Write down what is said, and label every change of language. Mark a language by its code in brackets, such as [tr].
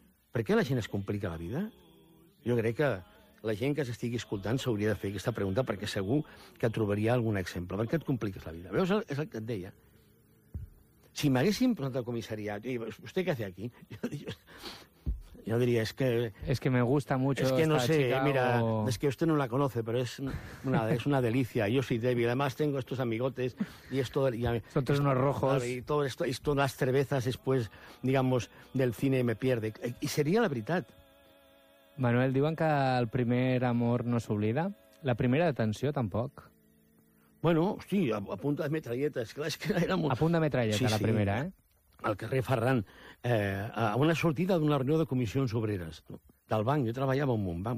[ca] Per què la gent es complica la vida? Jo crec que la gent que s'estigui escoltant s'hauria de fer aquesta pregunta perquè segur que trobaria algun exemple. Per què et compliques la vida? Veus, és el que et deia. Si m'haguessin posat al comissariat, i vostè què fa aquí? Jo diria, és que... [es] És que me gusta mucho esta chica. [ca] És que no sé, mira, és que [es] usted no la conoce, [ca] però és una delícia. [es] Yo soy débil. Además, tengo estos amigotes y esto... Son tres unos rojos. Y todo esto, y todas las cervezas después, digamos, del cine me pierde. Y sería la veritat. [ca] Manuel, diuen que el primer amor no s'oblida. La primera detenció, tampoc. Bueno, hosti, a punta de metralleta. Esclar, és que era molt... A punta de metralleta, sí, la primera, eh? Al carrer Ferran. A una sortida d'una reunió de comissions obreres del banc. Jo treballava en un banc.